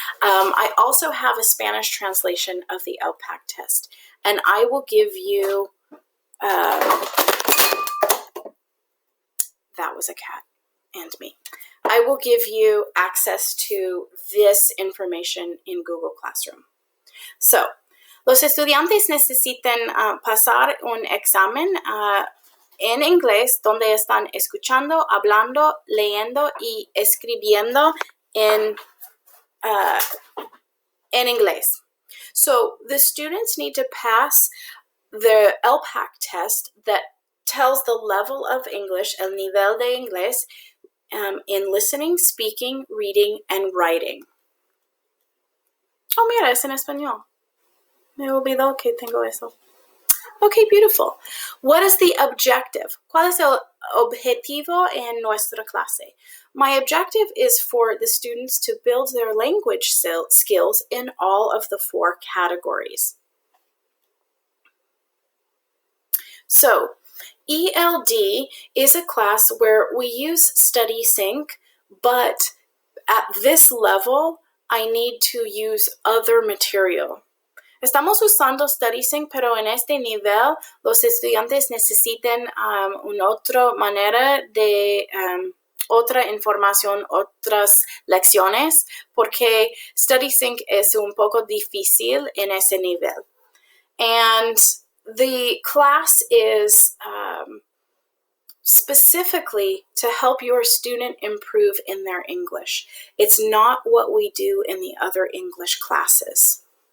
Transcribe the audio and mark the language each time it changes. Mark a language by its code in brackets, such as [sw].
[en] I also have a Spanish translation of the LPAC test, and I will give you, that was a cat and me. I will give you access to this information in Google Classroom. [es] So, los estudiantes necesitan pasar un examen en inglés donde están escuchando, hablando, leyendo y escribiendo en inglés. [en] So the students need to pass the LPAC test that tells the level of English, [es] el nivel de inglés, [en] in listening, speaking, reading, and writing. [es] Oh, mira, es en español. Me olvidó que tengo eso. [en] Okay, beautiful. What is the objective? [es] ¿Cuál es el objetivo en nuestra clase? [en] My objective is for the students to build their language skills in all of the 4 categories. So, ELD is a class where we use Study Sync, but at this level, I need to use other material. [es] Estamos usando Study Sync, pero en este nivel los estudiantes necesitan una otra manera de otra información, otras lecciones, porque Study Sync es un poco difícil en ese nivel. [en] And the class is specifically to help your student improve in their English. It's not what we do in the other English classes.